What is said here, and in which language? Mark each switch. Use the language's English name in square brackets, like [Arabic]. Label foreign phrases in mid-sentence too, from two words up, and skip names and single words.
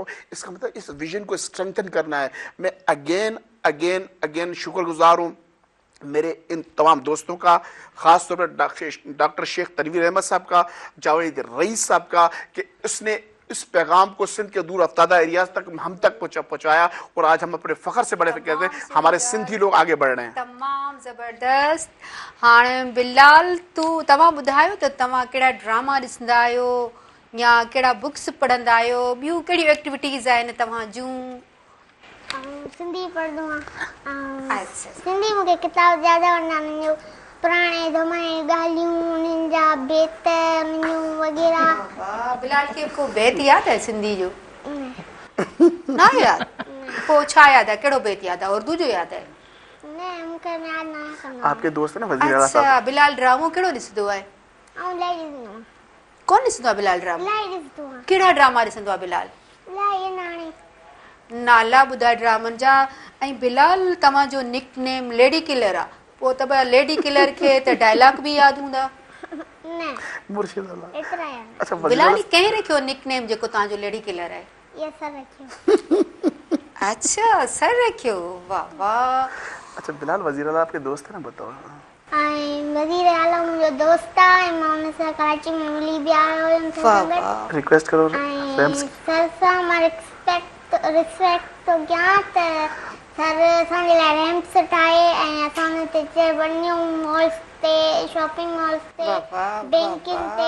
[Urdu] اس کا مطلب اس ویژن کو اسٹرینتھن کرنا ہے۔ میں اگین شکرگزار ہوں میرے ان تمام دوستوں کا، خاص طور پر ڈاکٹر شیخ تنویر احمد صاحب کا، جاوید رئیس صاحب کا، کہ اس نے اس پیغام کو سندھ کے دور افتادہ ایریاز تک ہم تک پہنچایا. اور آج ہم اپنے فخر سے بڑے کہتے ہیں ہمارے سندھی لوگ آگے بڑھ رہے ہیں. تمام زبردست. [Sindhi] हाँ बिलाल, तव्हां ॿुधायो त तव्हां कहिड़ा ड्रामा ॾिसंदा आहियो या कहिड़ा बुक्स पढ़ंदा आहियो, ॿियूं कहिड़ियूं एक्टिविटीज़ आहिनि तव्हां जूं? सिंधी पढ़ंदो आहियां। सिंधी मूंखे किताब ज़्यादा वणंदा आहिनि, पुराणे ज़माने ॻाल्हियूं, उन्हनि जा बेत वग़ैरह। बिलाल खे को बेत यादि आहे सिंधी जो? न यादि? पोइ छा यादि आहे, कहिड़ो बेत यादि आहे? उर्दू जो यादि आहे? न मूंखे यादि न आहे। [Urdu] آپ کے دوست ہے نا وزیر اعلیٰ صاحب? अच्छा, [Sindhi] बिलाल ड्रामो कहिड़ो ॾिसंदो आहे? इलाही ॾिसंदो आहियां। कोन ॾिसंदो आहे बिलाल ड्रामो? इलाही ॾिसंदो आहियां। कहिड़ा ड्रामा ॾिसंदो आहे बिलाल? इलाही नाणी। नाला ॿुधाए ड्रामनि जा। ऐं बिलाल, तव्हांजो [English] nick name [Sindhi] लेडी किलर आहे, पोइ त लेडी किलर खे त डायलॉग बि यादि हूंदा? न मुर्शिद अल्लाह। एतिरा यादि। अच्छा, बिलाल कंहिं रखियो [English] nick name [Sindhi] जेको तव्हांजो लेडी किलर आहे? ये सर रखियो। अच्छा, सर रखियो, वाह वाह। [Urdu] اچھا بلال، وزیر اعلیٰ آپ کے دوست ہے نا، بتاؤ? [Sindhi] वज़ीर आला मुंहिंजो दोस्त आहे, मां हुन सां कराची में मिली बि आयो हुयमि। [Urdu] ریکویسٹ کرو [Sindhi] सर सां मां रिस्पेक्ट तो कयां त सर असांजे लाइ रैम्प्स ठाहे ऐं असां हुन ते चढ़णियूं मॉल्स ते, [English] shopping malls [Sindhi] ते, बैंकिंग ते।